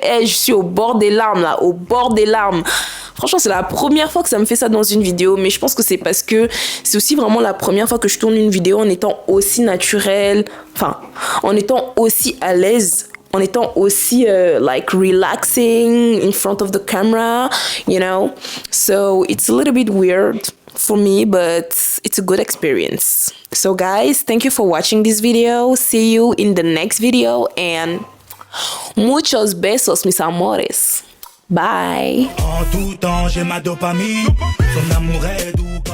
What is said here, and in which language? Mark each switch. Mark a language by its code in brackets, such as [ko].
[fr] Je suis au bord des larmes là, au bord des larmes. Franchement, c'est la première fois que ça me fait ça dans une vidéo, mais je pense que c'est parce que c'est aussi vraiment la première fois que je tourne une vidéo en étant aussi naturelle, en étant aussi à l'aise, en étant aussi [en] like relaxing in front of the camera, you know. So it's a little bit weird for me, but it's a good experience. So guys, thank you for watching this video. See you in the next video and [es] Muchos besos, mis amores. Bye. [fr] En tout temps, j'ai ma dopamine. Son amour est doux.